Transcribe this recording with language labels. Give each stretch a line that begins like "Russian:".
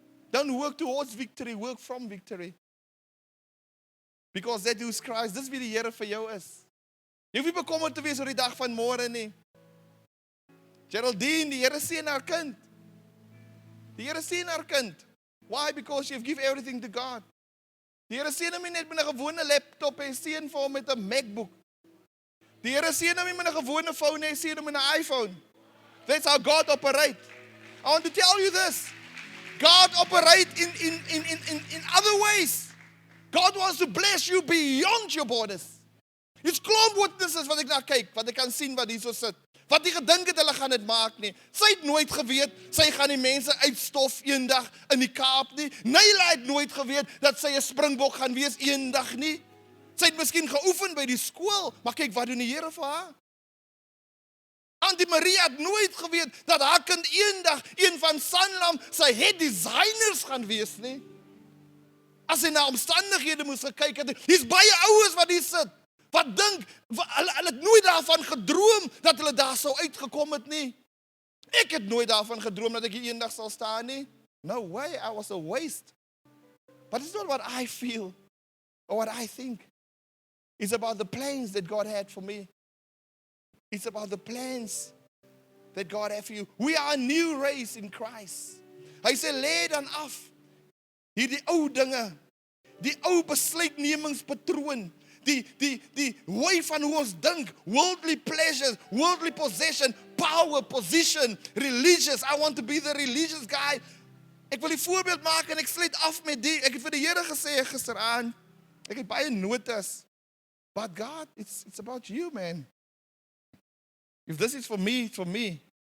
English: Don't work towards victory, work from victory. Because that who's Christ,
Afrikaans: dis wie die Here vir jou is. Jy hoef nie bekommerd te wees oor die dag van môre nie. Geraldine, die Here seën haar kind. Die Here seën haar kind. Why?
English: Because you've given everything to God.
Afrikaans: Die Here seën hom nie net met 'n gewone laptop, hy seën vir hom met 'n MacBook. Die Here seën hom nie met 'n gewone phone, hy seën hom met 'n iPhone.
English: That's how God operates. I want to tell you this. God operates in other ways. God wants to bless you beyond your borders.
Afrikaans: It's klomp witnesses wat ek na kyk, wat ek kan sien wat hier so sit. Wat nie gedink het hulle gaan dit maak nie. Sy het nooit geweet, sy gaan die mense uitstof eendag in die Kaap nie. Nyla het nooit geweet, dat sy 'n springbok gaan wees eendag nie. Sy het miskien geoefen by die skool, maar kyk wat doen die Here vir haar. Auntie Maria het nooit geweet, dat haar kind eendag, een van Sanlam, sy head designers gaan wees nie. As sy na omstandighede moes gekyk het, hier's baie ouers wat hier sit, wat dink, hulle het nooit daarvan gedroom, dat hulle daar sou uitgekom het nie. Ek het nooit daarvan gedroom, dat ek hier eendag sal staan nie.
English: No way, I was a waste. But it's not what I feel or what I think. It's about the plans that God had for me. It's about the plans that God had for you. We are a new race in Christ.
Afrikaans: Hy sê, lê dan af hierdie ou dinge, die ou besluitnemingspatroon, die way van hoe ons dink,
English: worldly pleasures, worldly possession, power, position, religious. I want to be the religious guy.
Afrikaans: Ek wil die voorbeeld maak en ek sluit af met die. Ek het vir die Here gesê gisteraan, ek het baie notas.
English: But God, it's about you, man. If this is for me, it's for me.